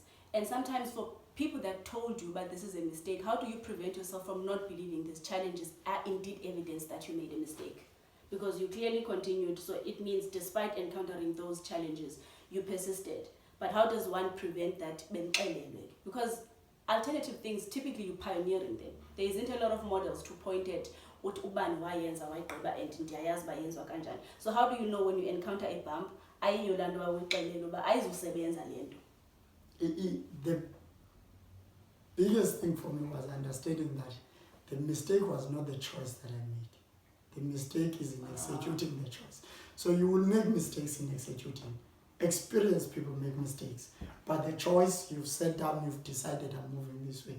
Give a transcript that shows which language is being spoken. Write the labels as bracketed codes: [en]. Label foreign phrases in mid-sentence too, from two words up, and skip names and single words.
[en] And sometimes for people that told you, but this is a mistake, how do you prevent yourself from not believing these challenges are indeed evidence that you made a mistake? Because you clearly continued, so it means despite encountering those challenges, you persisted. But how does one prevent that? Because alternative things, typically you're pioneering them. There isn't a lot of models to point at what [xh] ubani wayenza wayigqiba [en] and [xh] ndiyayazi bayenzwa kanjani. [en] So how do you know when you encounter a bump, [xh] ayiyo laa nto wawuyixelele uba ayizusebenza le nto? [en] The biggest thing for me was understanding that the mistake was not the choice that I made. The mistake is in executing the choice. So you will make mistakes in executing. Experienced people make mistakes. But the choice, you've sat down, you've decided I'm moving this way.